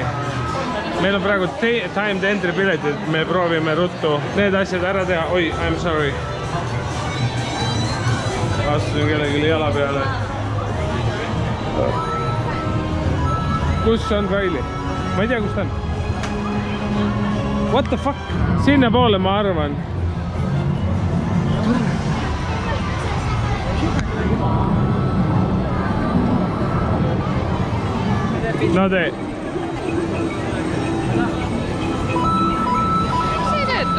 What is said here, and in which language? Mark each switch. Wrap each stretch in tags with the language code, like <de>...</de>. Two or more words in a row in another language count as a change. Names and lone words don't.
<et>Meil on praegu</et> <en>timed entry</en> <et>piletid, me proovime ruttu need asjad ära teha. Oi,</et> <en>I'm sorry.</en> <et>Astusin kellelegi jala peale. Kus on Kaili? Ma ei tea, kus ta on.</et> <en>What the fuck?</en> <et>Sinna poole ma arvan. No tee. Miks ei tööta?</et>